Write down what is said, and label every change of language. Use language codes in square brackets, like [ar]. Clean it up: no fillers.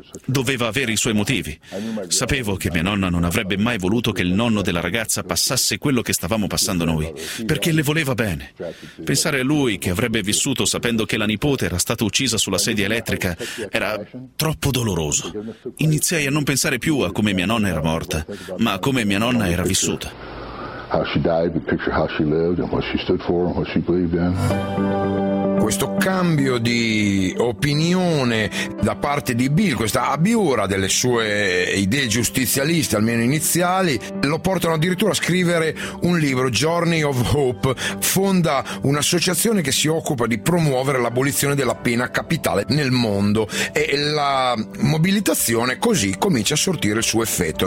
[it] Doveva avere i suoi motivi. Sapevo che mia nonna non avrebbe mai voluto che il nonno della ragazza passasse quello che stavamo passando noi, perché le voleva bene. Pensare a lui che avrebbe vissuto sapendo che la nipote era stata uccisa sulla sedia elettrica era troppo doloroso. Iniziai a non pensare più a come mia nonna era morta, ma a come mia nonna era vissuta. [en] How she died, the picture how she lived and what she stood for and what she believed in. [it] Questo cambio di opinione da parte di Bill, questa abiura delle sue idee giustizialiste, almeno iniziali, lo portano addirittura a scrivere un libro, Journey of Hope. Fonda un'associazione che si occupa di promuovere l'abolizione della pena capitale nel mondo, e la mobilitazione così comincia a sortire il suo effetto.